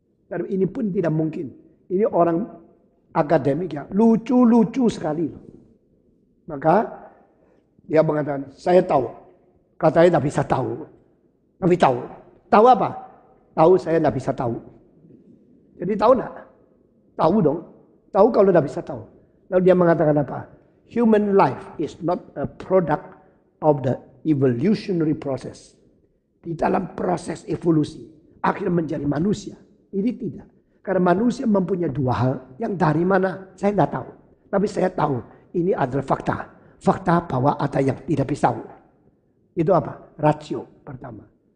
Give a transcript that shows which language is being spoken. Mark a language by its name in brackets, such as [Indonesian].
[Indonesian] Tapi ini pun tidak mungkin. Ini orang akademik ya, lucu-lucu sekali. Maka dia mengatakan, saya tahu. Katanya tidak bisa tahu. Tapi tahu. Tahu apa? Tahu saya tidak bisa tahu. Jadi tahu enggak? Tahu dong. Tahu kalau tidak bisa tahu. Lalu dia mengatakan apa? [English] Human life is not a product of the evolutionary process. [Indonesian] Di dalam proses evolusi, akhirnya menjadi manusia. Ini tidak. Karena manusia mempunyai dua hal. Yang dari mana? Saya tidak tahu. Tapi saya tahu. Ini adalah fakta. Fakta bahwa ada yang tidak bisa tahu. Itu apa? Rasio pertama.